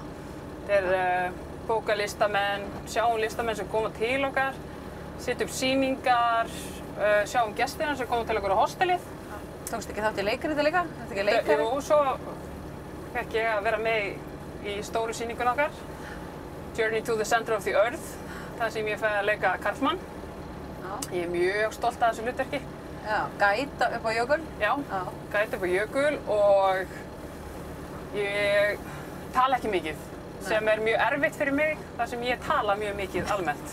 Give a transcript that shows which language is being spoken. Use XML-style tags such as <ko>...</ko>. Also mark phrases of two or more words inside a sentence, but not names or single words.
<is>Þetta er bóka listamenn, sjáum listamenn sem koma til okkar, setja upp sýningar, sjáum gestina sem koma til okkur á hostelið. Tókstu ekki þátt í leikriti líka? Ertu ekki leikari? Jú, svo fekk ég að vera með í stóru sýningun okkar, Journey to the Center of the Earth, þar sem ég fæ að leika karlmann. Ég er mjög stolt af þessu hlutverki. Já, Gæta upp á jökul? Já, Gæta upp á jökul og ég tala ekki mikið, sem er mjög erfitt fyrir mig, þar sem ég tala mjög mikið almennt.</is>